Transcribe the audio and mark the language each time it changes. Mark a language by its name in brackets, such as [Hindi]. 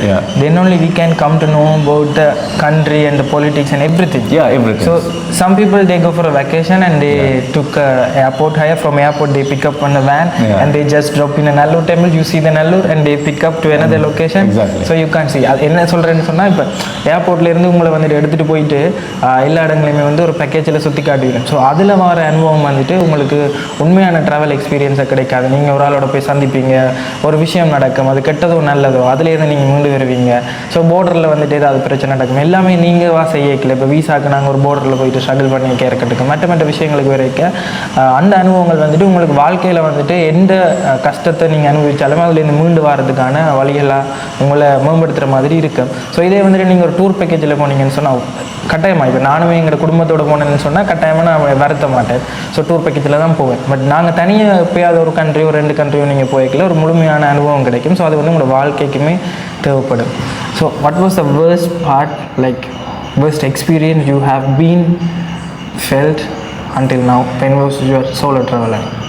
[English] Yeah. then only we can come to know about the country and the politics and everything. Yeah, everything. So some people they go for a vacation and they took airport hire. From airport they pick up on a van Yeah. and they just drop in a Nallur temple. You see the Nallur and they pick up to another location. Exactly. So you can't see. [Tamil] என்ன சொல்கிறேன்னு சொன்னால் இப்போ ஏர்போர்ட்லேருந்து உங்களை வந்துட்டு எடுத்துகிட்டு போயிட்டு எல்லா இடங்களையுமே வந்து ஒரு பேக்கேஜில் சுற்றி காட்டுவீங்க. ஸோ அதில் வர அனுபவம் வந்துட்டு உங்களுக்கு உண்மையான ட்ராவல் எக்ஸ்பீரியன்ஸை கிடைக்காது. நீங்கள் ஒரு ஆளோட போய் சந்திப்பீங்க, ஒரு விஷயம் நடக்கும், அது கெட்டதோ நல்லதோ அதுலேருந்து நீங்கள் மீண்டு வருவீங்க. ஸோ போர்டரில் வந்துட்டு ஏதாவது பிரச்சனை நடக்கும், எல்லாமே நீங்கள் செய்யக்கல. இப்போ வீசாக்கு நாங்கள் ஒரு போர்டரில் போயிட்டு ஸ்ட்ரகிள் பண்ணி கேட்கறதுக்கு மற்ற விஷயங்களுக்கு வரைக்க அந்த அனுபவங்கள் வந்துட்டு உங்களுக்கு வாழ்க்கையில் வந்துட்டு எந்த கஷ்டத்தை நீங்கள் அனுபவித்தாலும் அதுலேருந்து மீண்டு வரதுக்கான வழிகளாக உங்களை மேம்படுத்துகிற மாதிரி இருக்கும். ஸோ இதே வந்துட்டு நீங்கள் ஒரு டூர் பேக்கேஜில் போனீங்கன்னு சொன்னால் கட்டாயமாக இப்போ நானுமே எங்களோட குடும்பத்தோடு போனேன்னு சொன்னால் கட்டாயமாக நான் வருத்த மாட்டேன். ஸோ டூர் பேக்கேஜில் தான் போவேன். பட் நாங்கள் தனியாக எப்போயாவது ஒரு கண்ட்ரியோ 2 கண்ட்ரியோ நீங்கள் போய்க்கல ஒரு முழுமையான அனுபவம் கிடைக்கும். ஸோ அது வந்து உங்களோட வாழ்க்கைக்குமே தேவைப்படும். [English] So what was the worst part, like worst experience you have been felt until now when was your solo traveler?